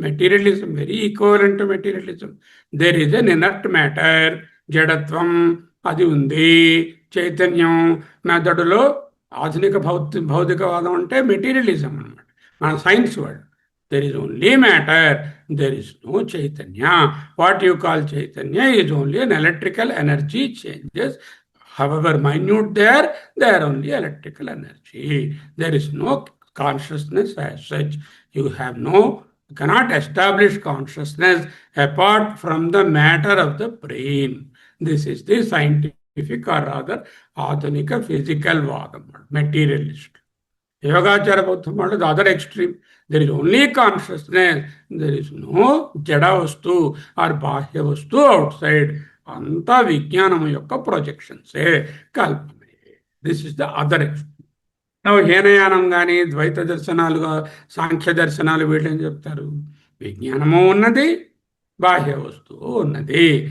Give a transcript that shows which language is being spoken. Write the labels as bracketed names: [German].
[English] Materialism very equivalent to materialism. There is an inert matter, [Telugu] జడత్వం అది ఉంది. చైతన్యం మెథడులో ఆధునిక భౌతికవాదం అంటే మెటీరియలిజం అనమాట, మన science word. [English] There is only matter, there is no చైతన్య. What you call చైతన్య is only an electrical energy changes. However minute they are only electrical energy. There is no consciousness as such. You cannot establish consciousness apart from the matter of the brain. This is the scientific or rather Adhunika physical vadam, materialist. Yogachara Bauddha, the other extreme. There is only consciousness. There is no jada vastu or bahya vastu outside. [Telugu] అంతా విజ్ఞానం యొక్క ప్రొజెక్షన్సే, కల్పనే. [English] This is the other extreme. [Telugu] హీనయానం కానీ ద్వైత దర్శనాలుగా సాంఖ్య దర్శనాలు వీళ్ళు ఏం చెప్తారు? విజ్ఞానము ఉన్నది, బాహ్య వస్తువు ఉన్నది.